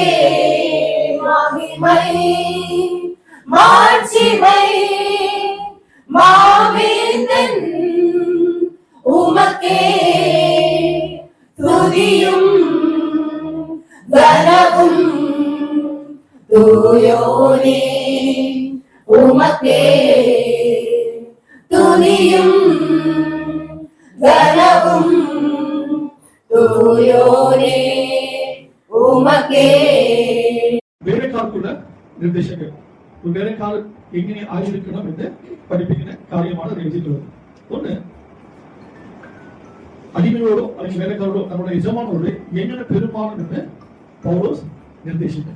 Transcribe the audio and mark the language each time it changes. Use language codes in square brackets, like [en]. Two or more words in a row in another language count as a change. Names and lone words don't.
[ta] மகிமை மாட்சிமை மாவேந்தன் உமக்கே துதியும் கனவும் தூயோனே உமக்கே துதியும் கனவும் தூயோனே ഉമകേ [ml] വേലക്കാർക്കുള്ള നിർദ്ദേശങ്ങൾ വേലക്കാർ എങ്ങനെ ആയിരിക്കണം എന്ന് പഠിപ്പിക്കുന്ന കാര്യമാണ് എഴുതിയിട്ടുള്ളത്. ഒന്ന്, അടിമയോടോ അല്ലെങ്കിൽ വേലക്കാരോടോ നമ്മുടെ യജമാനോട് എങ്ങനെ പെരുമാറണമെന്ന് പൗലോസ് നിർദ്ദേശിക്കുന്നു.